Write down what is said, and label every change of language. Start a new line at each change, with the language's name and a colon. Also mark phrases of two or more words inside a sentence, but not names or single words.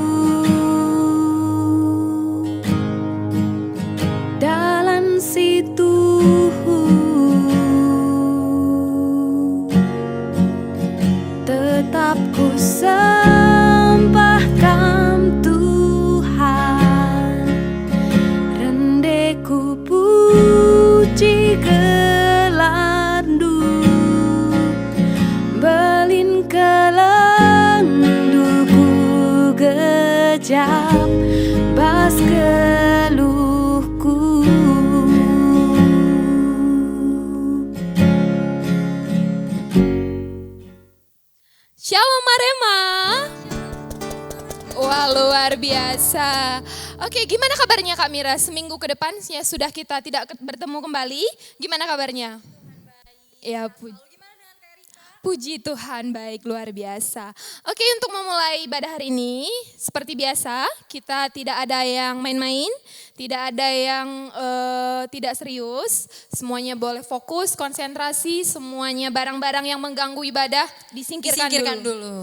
Batak Karo: dalam situ, tetap ku sembahkan Tuhan, rendeku puji kelandu, belin kelenduku gejap bas keluhku. Shalom Marema.
Indonesian: Wah, luar biasa. Oke, gimana kabarnya Kak Mira? Seminggu ke depan sudah kita tidak bertemu kembali. Gimana kabarnya? Ya, puji Tuhan, baik, luar biasa. Oke, untuk memulai ibadah hari ini, seperti biasa, kita tidak ada yang main-main, tidak ada yang tidak serius, semuanya boleh fokus, konsentrasi, semuanya barang-barang yang mengganggu ibadah disingkirkan dulu.